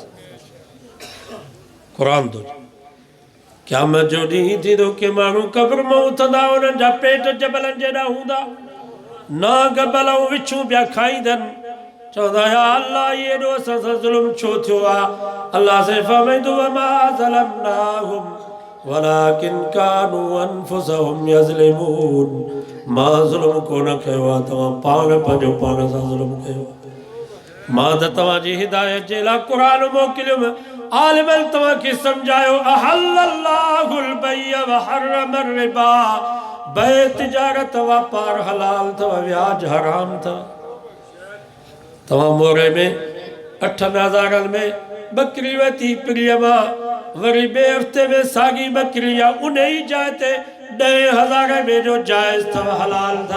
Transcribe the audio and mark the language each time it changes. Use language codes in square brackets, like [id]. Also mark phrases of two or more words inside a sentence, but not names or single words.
[sd] क़ुरान थो क़यामत जो ॾींहुं थींदो के माण्हू क़ब्र मां उथंदा, उन्हनि जा पेट जबलनि जहिड़ा हूंदा, नाग बलऊं विछूं पिया खाईंदनि, चवंदा या अल्लाह इहे एॾो असां सां ज़ुल्म छो थियो आहे? अल्लाह से फरमाईंदो [ar] وما ظلمناهم ولكن كانوا أنفسهم يظلمون. [sd] मां ज़ुल्म कोन कयो आहे, तव्हां पाण पंहिंजो पाण सां ज़ुल्म कयो। मां त तव्हांजी हिदायत जे लाइ क़ुरान मोकिलियुमि, आलिमनि तव्हांखे सम्झायो, [ar] أحل الله البيع وحرم الربا, [sd] बे तिजारत वापार हलाल अथव, व्याज हराम अथव। तव्हां मोरे में 8,000 में बकरी वरिती पीढ़ीअ मां, वरी ॿिए हफ़्ते में साॻी बकरी या उन ई जाइ ते 10,000 में जो जाइज़ अथव, हलाल अथव।